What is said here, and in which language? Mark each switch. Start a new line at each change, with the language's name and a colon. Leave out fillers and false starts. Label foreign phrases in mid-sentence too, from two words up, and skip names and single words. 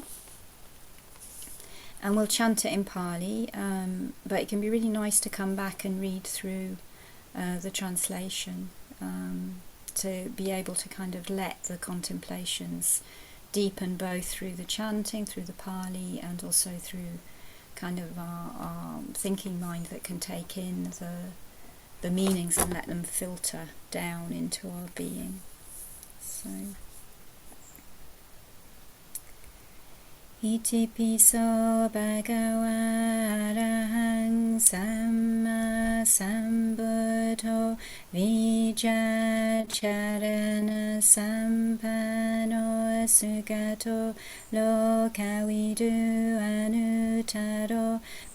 English: And we'll chant it in Pali, but it can be really nice to come back and read through the translation to be able to kind of let the contemplations deepen both through the chanting, through the Pali, and also through kind of our thinking mind that can take in the meanings and let them filter down into our being. So,
Pali: Iti piso bhagava arahang samma sambuddho vijacharana sampano sugato lokavidu anutaro